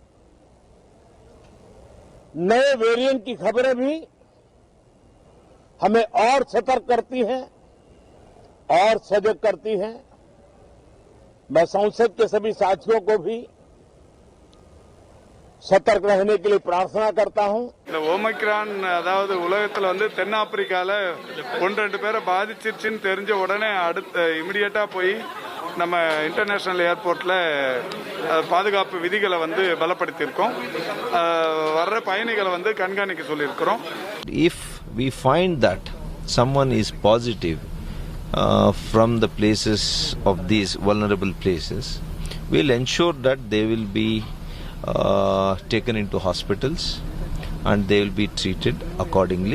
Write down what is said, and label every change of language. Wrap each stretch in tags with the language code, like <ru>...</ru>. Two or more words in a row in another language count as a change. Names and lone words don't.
<hi>नए वेरिएंट की खबरें भी हमें और सतर्क करती हैं और सजग करती हैं। मैं संसद के सभी साथियों को भी சத்தர்க் रहने के लिए प्रार्थना करता हूं.</hi> <ta>இந்த ஓமிக்ரான் அதாவது உலகத்துல வந்து தென்னாப்பிரிக்கால 1-2 பேரை பாதிச்சிருச்சுன்னு தெரிஞ்ச உடனே அடுத்து இமிடியேட்டா போய் நம்ம</ta> <en>international airport</en> <ta>பாதுகாப்பு விதிகளை வந்து பலப்படுத்தி இருக்கோம். வர்ற பயணிகளை வந்து கண்காணிக்க சொல்லி இருக்கிறோம்.</ta> <en>If we find that someone is positive from the places of these vulnerable places, we'll ensure that they will be taken into hospitals and they will be treated accordingly.</en>